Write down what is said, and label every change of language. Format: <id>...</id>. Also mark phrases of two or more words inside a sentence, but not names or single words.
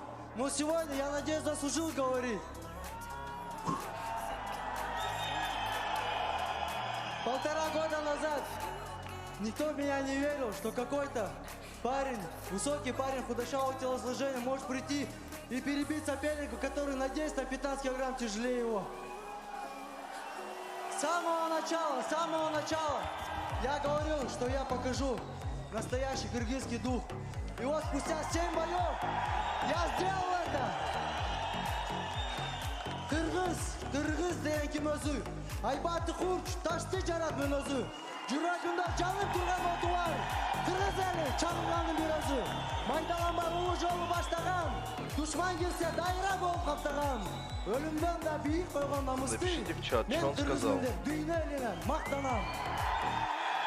<ru>Но сегодня, я надеюсь, заслужил говорить. Полтора года назад никто в меня не верил, что какой-то парень, высокий парень худощавого телосложения может прийти и перебить соперника, который на 10-15 килограмм тяжелее его. С самого начала я говорил, что я покажу настоящий кыргызский дух. И вот спустя 7 боев я сделал это.</ru> <ky>Кыргыз деген ким өзү? Айбаты хурч, ташты жаратмын өзү. Жүрөгүндө жанып турган оту бар. Кыргыз эли чагылганын бир өзү. Майдаланбай улуу жолу баштаган. Душман келсе дайра болуп каптаган. Өлүмдөн да бийик койгон намысты.</ky> <ru>Напишите в чат, что</ru> <ky>Мен он кыргыз</ky> <ru>сказал.</ru> <ky>элинен, дүйнө элинен мактанам.</ky>